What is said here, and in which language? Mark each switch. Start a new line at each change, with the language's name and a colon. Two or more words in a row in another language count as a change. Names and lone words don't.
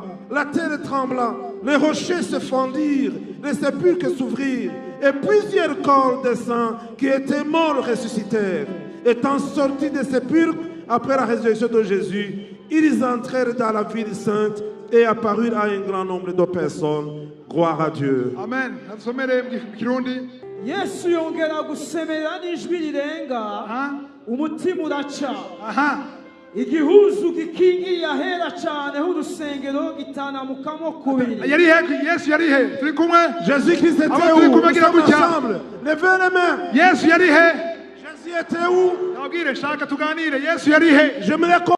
French: La terre trembla, les rochers se fendirent, les sépulcres s'ouvrirent, et plusieurs corps de saints qui étaient morts ressuscitèrent. Étant sortis des sépulcres après la résurrection de Jésus, ils entrèrent dans la ville sainte et apparurent à un grand nombre de personnes. Gloire à Dieu. Amen.
Rundi: Yesu yongera gusemerera n'ijwi rirenga, umutima uraca. Igihuzu gikingiye ahera cyane h'urusengero gitanamukamo kubiri.
French: Jésus-Christ était où? Nous sommes ensemble. Levez les mains. Jésus était où? Je me